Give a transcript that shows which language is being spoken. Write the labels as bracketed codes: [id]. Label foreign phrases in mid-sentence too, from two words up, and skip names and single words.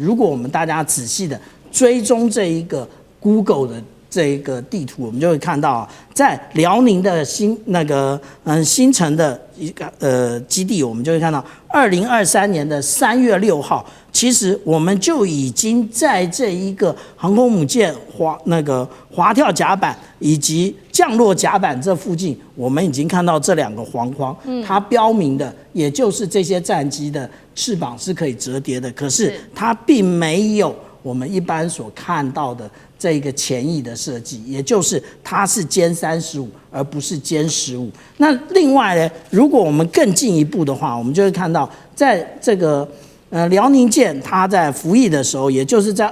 [zh] 如果我們大家仔細的追蹤這一個 Google 的這一個地圖，我們就會看到，在遼寧的新城的一個基地，我們就會看到2023年的3月6號，其實我們就已經在這一個航空母艦滑跳甲板以及降落甲板這附近，我們已經看到這2個黃框，它標明的也就是這些戰機的翅膀是可以折疊的，可是它並沒有我們一般所看到的這一個潛翼的設計，也就是它是殲35而不是殲15。那另外呢，如果我們更進一步的話，我們就會看到在這個遼寧艦它在服役的時候，也就是在